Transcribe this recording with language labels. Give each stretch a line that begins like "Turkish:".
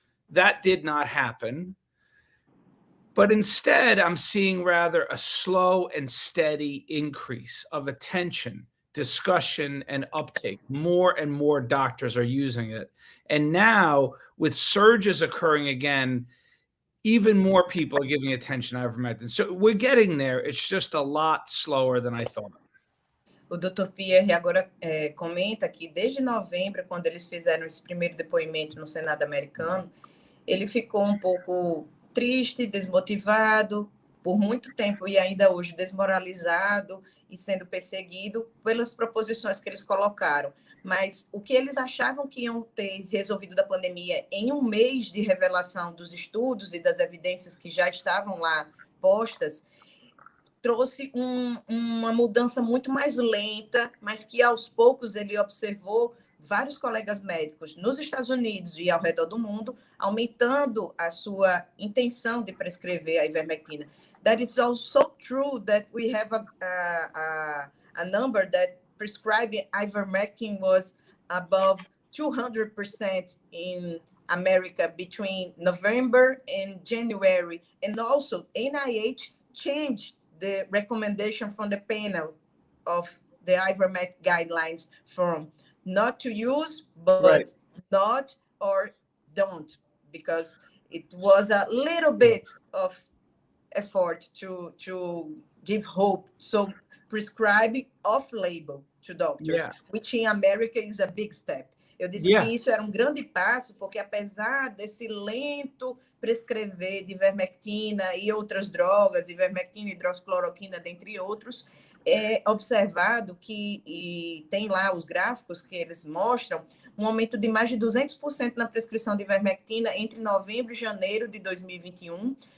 English: That did not happen. But instead, I'm seeing rather a slow and steady increase of attention, discussion, and uptake. More and more doctors are using it. And now, with surges occurring again, even more people are giving attention to ivermectin. So we're getting there. It's just a lot slower than I thought.
Portuguese: O Dr. Pierre agora comenta que desde novembro, quando eles fizeram esse primeiro depoimento no Senado americano, ele ficou um pouco triste, desmotivado, por muito tempo e ainda hoje desmoralizado e sendo perseguido pelas proposições que eles colocaram. Mas o que eles achavam que iam ter resolvido da pandemia em um mês de revelação dos estudos e das evidências que já estavam lá postas, trouxe uma mudança muito mais lenta, mas que aos poucos ele observou vários colegas médicos nos Estados Unidos e ao redor do mundo aumentando a sua intenção de prescrever a ivermectina.
English: That is also true that we have a number that prescribing ivermectin was above 200% in America between November and January. And also NIH changed the recommendation from the panel of the ivermectin guidelines from not to use, but Right. not or don't, because it was a little bit of effort to give hope. So prescribing off-label to doctors, which in America is a big step.
Portuguese: Eu disse que isso era grande passo, porque apesar desse lento prescrever de ivermectina e outras drogas, ivermectina, hidroxicloroquina, dentre outros, é observado que, e tem lá os gráficos que eles mostram, um aumento de mais de 200% na prescrição de ivermectina entre novembro e janeiro de 2021,